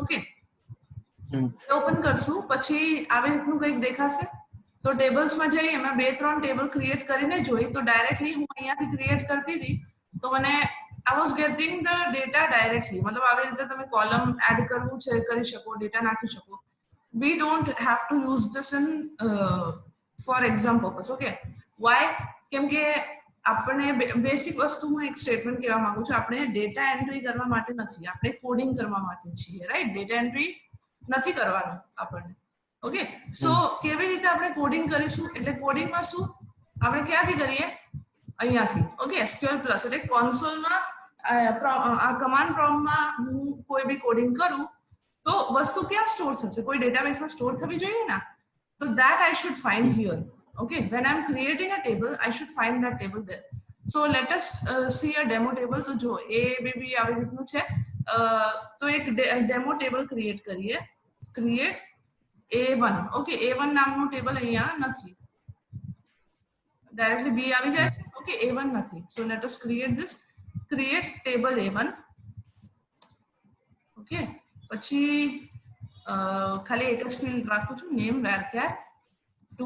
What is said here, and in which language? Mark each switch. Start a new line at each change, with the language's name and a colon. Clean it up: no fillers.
Gujarati: Okay, open કરશું પછી આવી રીતનું કંઈક દેખાશે. તો ટેબલ્સમાં જઈએ, મેં 2-3 ટેબલ ક્રિએટ કરીને જોઈ, તો ડાયરેક્ટલી હું અહીંયાથી ક્રિએટ કરતી હતી તો મને
English: I was getting the data directly.
Gujarati: मतलब આવી રીતે તમે કોલમ એડ કરવું છે કરી શકો, ડેટા નાખી શકો.
English: We don't have to use this in for exam purpose. Okay, why?
Gujarati: કેમ કે આપણે બેસિક વસ્તુ હું એક સ્ટેટમેન્ટ કહેવા માંગુ છું, આપણે ડેટા એન્ટ્રી કરવા માટે નથી, આપણે કોડિંગ કરવા માટે છીએ, રાઈટ? ડેટા એન્ટ્રી નથી કરવાનું આપણને. ઓકે, સો કેવી રીતે આપણે કોડિંગ કરીશું? એટલે કોડિંગમાં શું આપણે ક્યાંથી કરીએ? અહીંયાથી. ઓકે, SQL પ્લસ એટલે કોન્સોલમાં આ કમાન્ડ પ્રોમ્પ્ટમાં હું કોઈ બી કોડિંગ કરું તો વસ્તુ ક્યાં સ્ટોર થશે? કોઈ ડેટાબેઝમાં સ્ટોર થવી જોઈએ ને.
English: તો that I should find here. Okay, when I'm creating a table, I should find that table there. So let us see a demo table.
Gujarati: તો જો A B આવી રીતનું છે, તો એક ડેમો ટેબલ ક્રિએટ કરીએ. Create A1. ઓકે, A1 નામનું table અહીંયા નથી, ડાયરેક્ટલી B આવી જાય છે. ઓકે, A1 નથી.
English: So let us create this. Create table A1.
Gujarati: Okay, પછી ખાલી એક જ ફિલ્ડ રાખું છું, નેમ varchar2.